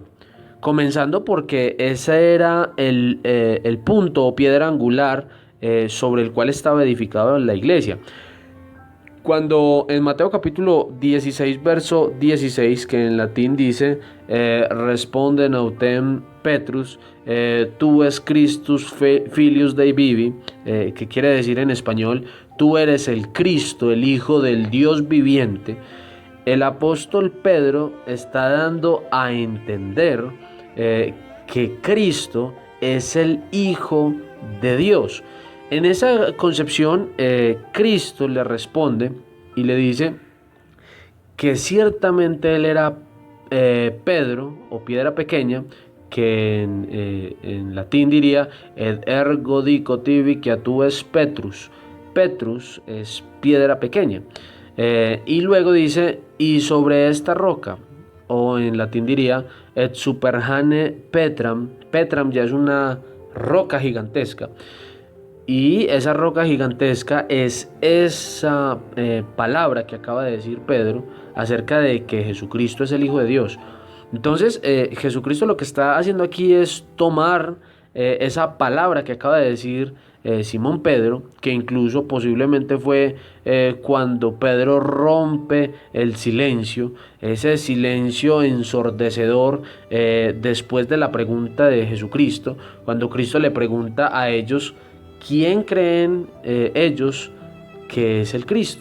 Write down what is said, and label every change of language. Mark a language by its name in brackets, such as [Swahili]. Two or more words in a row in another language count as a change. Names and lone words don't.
[Spanish] Comenzando porque ese era el punto o piedra angular sobre el cual estaba edificada la iglesia. Cuando en Mateo capítulo 16, verso 16, que en latín dice, [Latin] responde autem Petrus, tu es Christus filius Dei vivi, [Spanish] que quiere decir en español, tú eres el Cristo, el Hijo del Dios viviente. El apóstol Pedro está dando a entender que Cristo es el Hijo de Dios. En esa concepción, Cristo le responde y le dice que ciertamente él era Pedro o piedra pequeña, que en latín diría [Latin] ed ergo dico tibi que tu es Petrus. [Spanish] Petrus es piedra pequeña. Y luego dice, y sobre esta roca, o en latín diría [Latin] et superhane Petram. [Spanish] Petram ya es una roca gigantesca. Y esa roca gigantesca es esa palabra que acaba de decir Pedro acerca de que Jesucristo es el Hijo de Dios. Entonces, Jesucristo lo que está haciendo aquí es tomar esa palabra que acaba de decir Simón Pedro, que incluso posiblemente fue cuando Pedro rompe el silencio, ese silencio ensordecedor después de la pregunta de Jesucristo, cuando Cristo le pregunta a ellos, ¿quién creen ellos que es el Cristo?